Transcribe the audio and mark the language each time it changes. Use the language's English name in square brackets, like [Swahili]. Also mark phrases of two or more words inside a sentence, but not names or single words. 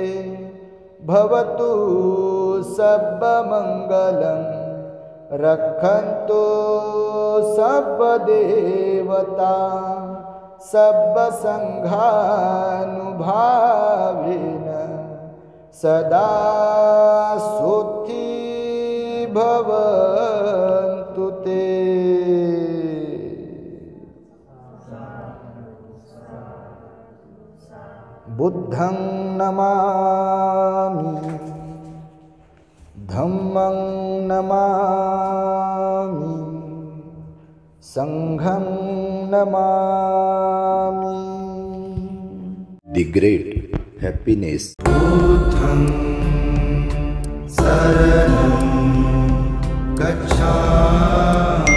[Pali] भवतु सर्वमङ्गलं रक्षन्तु सर्वदेवता सर्वसङ्घानुभावेन सदा शुद्धि भवन्तु ते। बुद्धं नमामि, धम्मं नमामि, संघं नमामि। [English] The great happiness. [Pali] बुद्धं शरणं गच्छामि।